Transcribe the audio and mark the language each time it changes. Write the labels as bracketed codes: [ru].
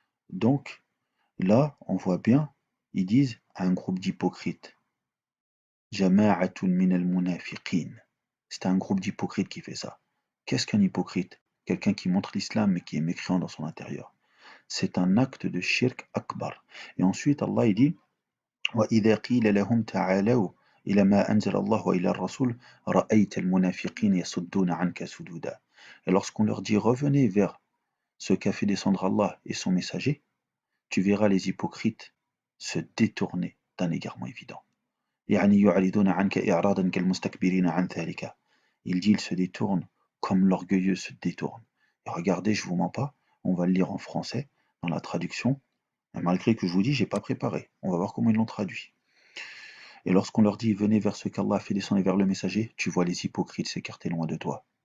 [fr] Donc, là, on voit bien, ils disent un groupe d'hypocrites. [ar] Jama'atun min al-munafiqin. [fr] C'est un groupe d'hypocrites qui fait ça. Qu'est-ce qu'un hypocrite? Quelqu'un qui montre l'islam mais qui est mécréant dans son intérieur. C'est un acte de shirk akbar. Et ensuite, Allah il dit [ar] وَإِذَا قِيلَ لَهُمْ تَعَالَوْا إِلَى مَا أَنزَلَ اللَّهُ وَإِلَى الرَّسُولِ رَأَيْتَ الْمُنَافِقِينَ يَصُدُّونَ عَنْكَ صُدُودًا. [fr] Et lorsqu'on leur dit revenez vers ce qu'a fait descendre Allah et son messager, tu verras les hypocrites se détourner d'un égarement évident. [ar] يعني يعرضون عنك إعراضا كالمستكبرين عن ذلك. [fr] Il dit ils se détournent comme l'orgueilleux se détourne. Et regardez, je vous mens pas, on va le lire en français dans la traduction. Malgré que je vous dis, j'ai pas préparé. On va voir comment ils l'ont traduit. Et lorsqu'on leur dit venez vers ce qu'Allah a fait descendre et vers le messager, tu vois les hypocrites s'écarter loin de toi.